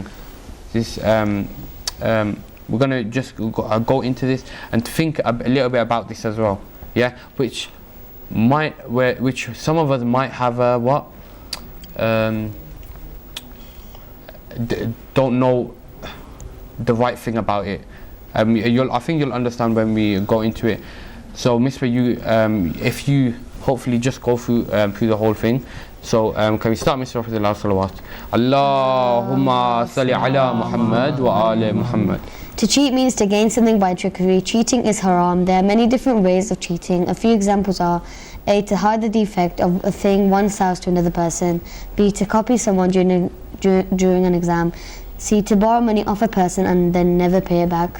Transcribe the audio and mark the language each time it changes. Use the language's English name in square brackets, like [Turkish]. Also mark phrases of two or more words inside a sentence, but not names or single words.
[English] This we're going to just go into this and think a little bit about this as well, yeah, which some of us might have don't know the right thing about it. I think you'll understand when we go into it. So Misbah, you if you hopefully just go through the whole thing. So can we start, Mr. Rafiq salawat? [Arabic] اللهم صل على محمد وعلى محمد. [English] To cheat means to gain something by trickery. Cheating is haram. There are many different ways of cheating. A few examples are: A, to hide the defect of a thing one sells to another person. B, to copy someone during an exam. C, to borrow money off a person and then never pay it back.